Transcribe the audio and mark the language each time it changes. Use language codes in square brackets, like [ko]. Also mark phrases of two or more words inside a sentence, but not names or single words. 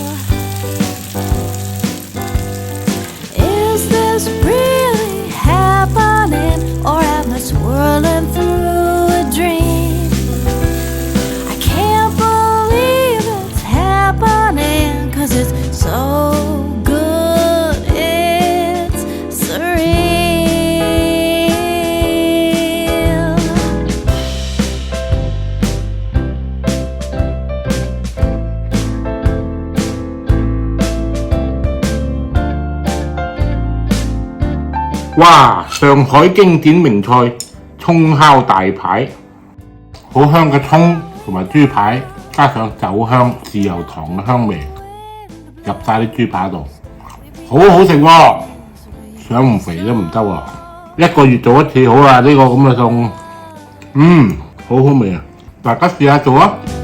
[en] Is this really happening, or am I swirling through a dream? I can't believe it's happening, 'cause it's so good, it's surreal. 哇！ [yue] 上海經典名菜蔥烤大排，好香嘅蔥同埋豬排，加上酒香、豉油糖嘅香味， 入晒啲豬扒度，好好食喎，想唔肥都唔得喎。1個月做一次好啊，呢個咁嘅餸，好好味啊！大家試下做啊！